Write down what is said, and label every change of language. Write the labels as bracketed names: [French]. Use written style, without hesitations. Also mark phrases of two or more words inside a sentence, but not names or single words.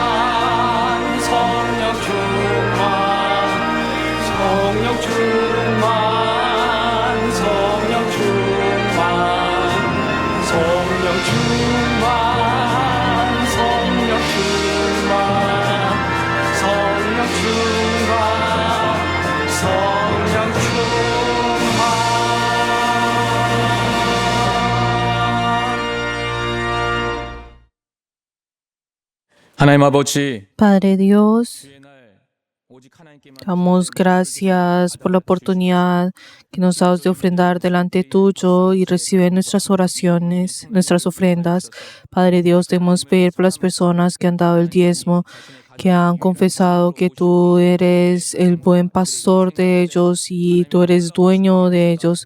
[Korean] 성령 충만 성령 충만 성령 충만 성령 충만 성령 충만 성령 충만 성령 충만. 하나님 아버지, [Spanish] Padre Dios, [Korean] 주의 날 오직 하나님께만 [Spanish] damos gracias por la oportunidad que nos das de ofrendar delante tuyo y recibir nuestras oraciones, nuestras ofrendas. Padre Dios, debemos pedir por las personas que han dado el diezmo, que han confesado que tú eres el buen pastor de ellos y tú eres dueño de ellos.